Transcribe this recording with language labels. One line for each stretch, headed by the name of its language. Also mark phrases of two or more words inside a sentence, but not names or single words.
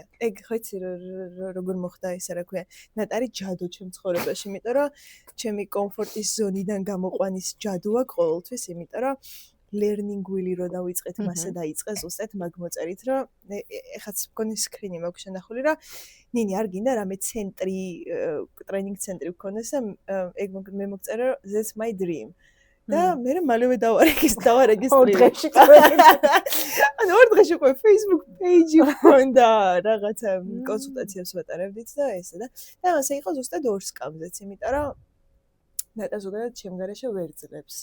Georgian: ეგ ხო იცი როგორ მოხდა ისა რა ქვია, ნატარი ჯადო ჩემ ცხოვრებაში, იმიტომ რომ ჩემი კომფორტის ზონიდან გამოყვანის ჯადო აქვს ყოველთვის, იმიტომ რომ
English: learning wheel-
Georgian: ი რო დავიწყეთ, მასე დაიწყე ზუსტად მაგ მოწერით, რომ ეხაც მგონი სკრინი მაქვს შენახული რა. ნინი არ გინდა რამე ცენტრი, ტრენინგ ცენტრი გქონდეს და ეგ მე მოგწერე რომ
English: that's my dream.
Georgian: და მე მალევე დავარეგისტრირე. ანუ ორ დღეში უკვე
English: Facebook page-
Georgian: ი მქონდა, რაღაცა კონსულტაციებს ვატარებდით და ესა და ასე იყო ზუსტად ორ სკამზეც, იმიტომ რომ ნატა ზოგადად ჩემ გარეშე ვერ ძლებს.